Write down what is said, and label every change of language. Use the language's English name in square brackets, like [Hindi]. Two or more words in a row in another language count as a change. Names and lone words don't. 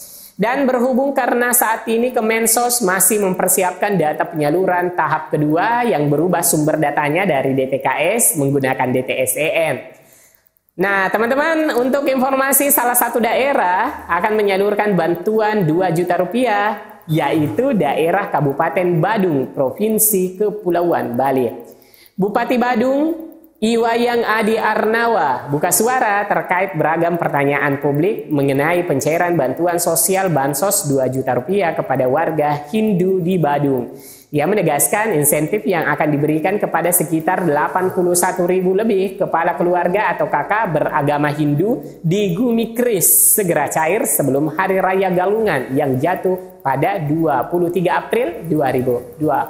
[Indonesian] Dan berhubung karena saat ini Kemensos masih mempersiapkan data penyaluran tahap kedua yang berubah sumber datanya dari DTKS menggunakan DTSEN. Nah, teman-teman, untuk informasi salah satu daerah akan menyalurkan bantuan Rp2 juta, yaitu daerah Kabupaten Badung, Provinsi Kepulauan Bali. Bupati Badung, Iwayan Adi Arnawa buka suara terkait beragam pertanyaan publik mengenai pencairan bantuan sosial Bansos Rp2 juta kepada warga Hindu di Badung. Ia menegaskan insentif yang akan diberikan kepada sekitar 81.000 lebih kepala keluarga atau kakak beragama Hindu di Gumikris segera cair sebelum Hari Raya Galungan yang jatuh pada 23 April 2025.